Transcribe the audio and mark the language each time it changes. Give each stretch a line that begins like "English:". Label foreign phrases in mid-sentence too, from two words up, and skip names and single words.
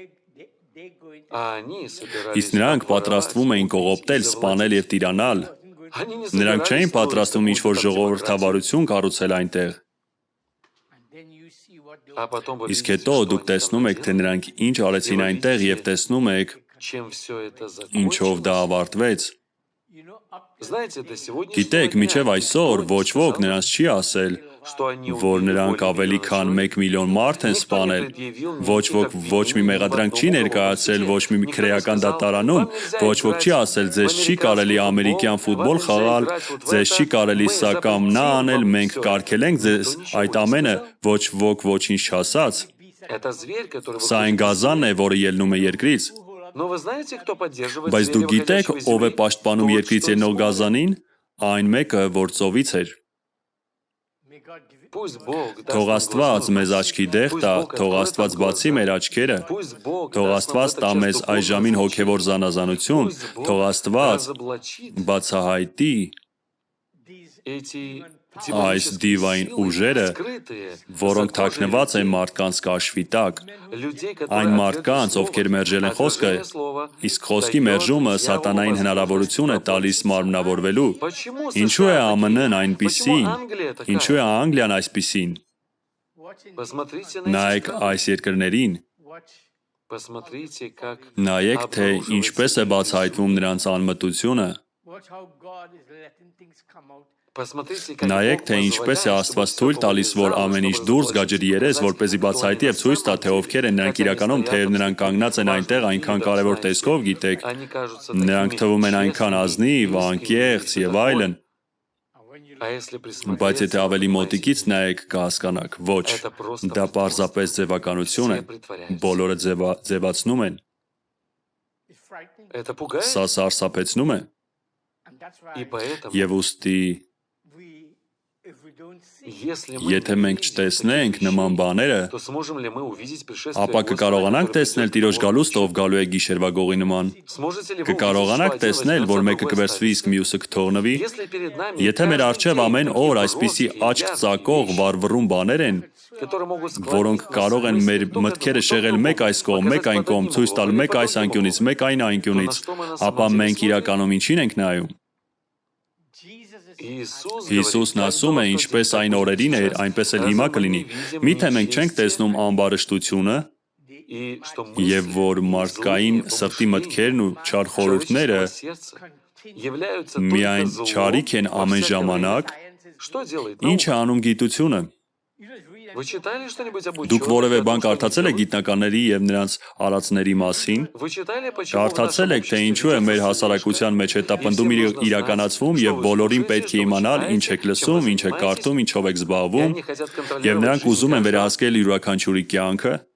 Armenian: Իսկ նրանք պատրաստվում էին կողոպտել, սպանել եւ տիրանալ։ Նրանք չէին պատրաստվում ինչ-որ ժողովրդավարություն կառուցել այնտեղ։ Իսկ հետո դուք տեսնում եք, թե նրանք ինչ արեցին այնտեղ եւ տեսնում եք, ինչով դա ավարտվեց։
Russian: Знаете, до сегодняшнего
Armenian: Գիտեք, մինչև այսօր ոչ ոք նրանց չի ասել, որ նրանք ավելի քան 1 միլիոն մարդ են սպանել, ոչ ոք ոչ մի մեղադրանք չի ներկայացրել, ոչ մի քրեական դատարանում, ոչ ոք չի ասել, ձեզ չի կարելի ամերիկյան ֆուտբոլ խաղալ, ձեզ չի կարելի սա կամ նա անել, մենք կարգել ենք ձեզ այդ ամենը, ոչ ոք ոչինչ չասաց։
Russian: Это зверь, который
Armenian: Սա այն գազանն է, որը ելնում է երկրից։
Russian: Но вы знаете, кто поддерживает
Armenian: Բայց դուք
Russian: зверя,
Armenian: գիտեք,
Russian: выходящего из
Armenian: ով է
Russian: земли?
Armenian: պաշտպանում
Russian: Тот,
Armenian: երկրից
Russian: что
Armenian: ելնող
Russian: из
Armenian: գազանին, այն մեկը, որ ծովից էր։
Russian: Пусть Бог даст
Armenian: Թող
Russian: нам
Armenian: Աստված
Russian: глаза.
Armenian: մեզ աչքի դեղ տա, թող Աստված բացի մեր աչքերը,
Russian: Пусть Бог
Armenian: թող
Russian: даст нам
Armenian: Աստված
Russian: в этот
Armenian: տա
Russian: час
Armenian: մեզ
Russian: духовное
Armenian: այժմին
Russian: зрение.
Armenian: հոգևոր զանազանություն,
Russian: Пусть Бог
Armenian: թող Աստված
Russian: разоблачит
Armenian: բացահայտի
Russian: эти
Armenian: այս դիվային
Russian: демонические
Armenian: ուժերը,
Russian: силы, скрытые
Armenian: որոնք
Russian: за
Armenian: թաքնված են
Russian: людей,
Armenian: մարդկանց կաշվի տակ,
Russian: людей,
Armenian: այն
Russian: которые
Armenian: մարդկանց,
Russian: отвергли
Armenian: ովքեր
Russian: слово,
Armenian: մերժել են խոսքը,
Russian: отвержение слова,
Armenian: իսկ խոսքի
Russian: дает
Armenian: մերժումը
Russian: дьяволу
Armenian: սատանային հնարավորություն է
Russian: возможность
Armenian: տալիս
Russian: воплотиться.
Armenian: մարմնավորվելու։
Russian: Почему
Armenian: Ինչու է
Russian: США
Armenian: ԱՄՆ-ն
Russian: такие?
Armenian: այնպիսին,
Russian: Почему Англия такая?
Armenian: ինչու է Անգլիան այսպիսին։
Russian: Посмотрите на
Armenian: Նայեք
Russian: эти страны.
Armenian: այս երկրներին,
Russian: Посмотрите, как
Armenian: նայեք, թե ինչպես է բացահայտվում նրանց անմտությունը,
Russian: Посмотрите, как
Armenian: նայեք,
Russian: Бог
Armenian: թե ինչպես է
Russian: позволяет,
Armenian: Աստված
Russian: чтобы
Armenian: թույլ
Russian: всё
Armenian: տալիս, որ
Russian: повылезало,
Armenian: ամեն ինչ
Russian: чтобы
Armenian: դուրս գա
Russian: разоблачить,
Armenian: ջրի երես,
Russian: показать,
Armenian: որպեսզի
Russian: кто
Armenian: բացահայտի
Russian: они
Armenian: եւ ցույց տա,
Russian: на
Armenian: թե
Russian: самом
Armenian: ովքեր են
Russian: деле,
Armenian: նրանք
Russian: как они
Armenian: իրականում,
Russian: стоят
Armenian: թեև
Russian: в
Armenian: նրանք
Russian: таких
Armenian: կանգնած են
Russian: важных
Armenian: այնտեղ
Russian: и
Armenian: այնքան
Russian: видах
Armenian: կարևոր
Russian: знаете.
Armenian: տեսքով, գիտեք,
Russian: Они кажутся
Armenian: նրանք
Russian: такими
Armenian: թվում են այնքան
Russian: честными,
Armenian: ազնիվ,
Russian: искренними
Armenian: անկեղծ
Russian: и
Armenian: եւ
Russian: всё
Armenian: այլն,
Russian: такое. А если
Armenian: բայց
Russian: присмотреться,
Armenian: եթե ավելի
Russian: вы
Armenian: մոտիկից
Russian: понимаете,
Armenian: նայեք, կհասկանաք, ոչ,
Russian: Это просто
Armenian: դա
Russian: притворство.
Armenian: պարզապես ձևականություն է,
Russian: Все притворяются.
Armenian: բոլորը ձևացնում են,
Russian: Это пугает,
Armenian: սա սարսափեցնում է,
Russian: и поэтому,
Armenian: եւ ուստի
Russian: если мы
Armenian: եթե մենք
Russian: увидим
Armenian: չտեսնենք
Russian: такие
Armenian: նման
Russian: вещи,
Armenian: բաները,
Russian: то сможем ли мы увидеть пришествие
Armenian: ապա
Russian: Господа,
Armenian: կկարողանանք
Russian: который
Armenian: տեսնել
Russian: придет
Armenian: Տիրոջ
Russian: в
Armenian: գալուստը,
Russian: նочь?
Armenian: ով գալու է գիշերվա գողի նման,
Russian: Сможете ли вы увидеть,
Armenian: կկարողանանք
Russian: что один
Armenian: տեսնել, որ
Russian: возьмется,
Armenian: մեկը
Russian: другой
Armenian: կվերցվի, իսկ
Russian: останется?
Armenian: մյուսը կթողնվի,
Russian: Если перед нами
Armenian: եթե մեր
Russian: каждый
Armenian: առջև
Russian: день
Armenian: ամեն
Russian: такие
Armenian: օր այսպիսի
Russian: броские,
Armenian: աչք
Russian: яркие
Armenian: ծակող
Russian: вещи,
Armenian: վառվռուն բաներ են,
Russian: которые могут
Armenian: որոնք
Russian: склонить нас
Armenian: կարող են
Russian: мысли
Armenian: մեր
Russian: то к
Armenian: մտքերը
Russian: этому, то к
Armenian: շեղել մեկ
Russian: другому,
Armenian: այս կողմ, մեկ
Russian: показать
Armenian: այն
Russian: под
Armenian: կողմ,
Russian: одним
Armenian: ցույց տալ
Russian: углом или
Armenian: մեկ
Russian: под
Armenian: այս
Russian: другим
Armenian: անկյունից,
Russian: углом.
Armenian: մեկ այն անկյունից,
Russian: То на что мы на
Armenian: ապա
Russian: самом деле
Armenian: մենք
Russian: смотрим?
Armenian: իրականում ինչին ենք նայում։ Իիսուս Հիսուսն ասում է, ինչպես այն օրերին էր, այնպես էլ հիմա կլինի։ Միթե մենք չենք տեսնում ամբարշտությունը, եւ որ մարդկային սրտի մտքերն ու չար խորհուրդները միայն չարիք են ամեն ժամանակ, ինչ է անում գիտությունը։ Դուք որևէ բան կարդացել եք գիտնականների եւ նրանց արածների մասին։ Կարդացել եք, թե ինչու է մեր հասարակության մեջ հետապնդում իրականացվում եւ բոլորին պետք է իմանալ ինչ եք լսում, ինչ եք կարդում, ինչով եք զբաղվում, եւ նրանք ուզում են վերահսկել յուրաքանչյուրի կյանքը։